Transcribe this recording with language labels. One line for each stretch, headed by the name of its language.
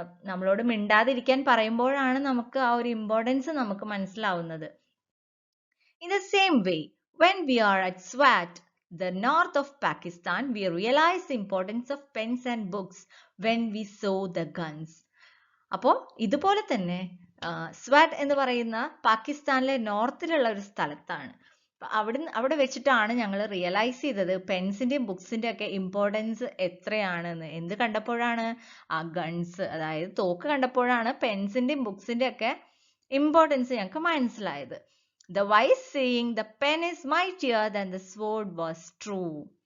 Malayalam: നമ്മളോട് മിണ്ടാതിരിക്കാൻ പറയുമ്പോഴാണ് നമുക്ക് ആ ഒരു ഇമ്പോർട്ടൻസ് നമുക്ക് മനസ്സിലാവുന്നത്.
English: In the same way, when we are at Swat, the north of Pakistan, we realize the importance of pens and books when we saw the guns.
Malayalam: അപ്പോൾ ഇതുപോലെ തന്നെ സ്വാറ്റ് എന്ന് പറയുന്ന പാകിസ്ഥാനിലെ നോർത്തിലുള്ള ഒരു സ്ഥലത്താണ്. അവിടെ വെച്ചിട്ടാണ് ഞങ്ങൾ റിയലൈസ് ചെയ്തത് പെൻസിന്റെയും ബുക്സിന്റെ ഒക്കെ ഇമ്പോർട്ടൻസ് എത്രയാണെന്ന്. എന്ത് കണ്ടപ്പോഴാണ്? ആ ഗൺസ്, അതായത് തോക്ക് കണ്ടപ്പോഴാണ് പെൻസിന്റെയും ബുക്സിന്റെ ഒക്കെ ഇമ്പോർട്ടൻസ് ഞങ്ങൾക്ക് മനസ്സിലായത്.
English: The wise saying, the pen is mightier than the sword, was true.